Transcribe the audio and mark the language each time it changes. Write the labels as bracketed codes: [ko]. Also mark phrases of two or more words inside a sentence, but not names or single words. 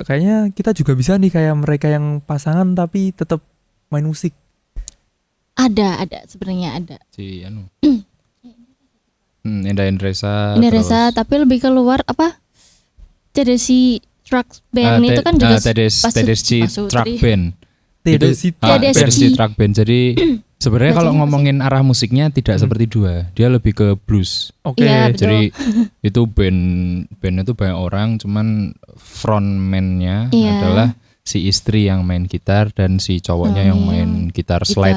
[id] Kayaknya kita juga bisa nih kayak mereka yang pasangan tapi tetap main musik. Ada sebenarnya ada. Si anu. Enda Endresa. Ini Reza, tapi lebih keluar apa? Tedesi Truck Band itu kan juga Tedeschi Pasutri. Truck Band. Tedeschi Tedeschi. Tedeschi Truck Band. Jadi sebenarnya kalau Bacanya apa ngomongin arah musiknya tidak seperti dua. Dia lebih ke blues. Oke. Iya, betul. Jadi itu bandnya tuh banyak orang, cuman frontman-nya Iya. adalah si istri yang main gitar dan si cowoknya yang main gitar slide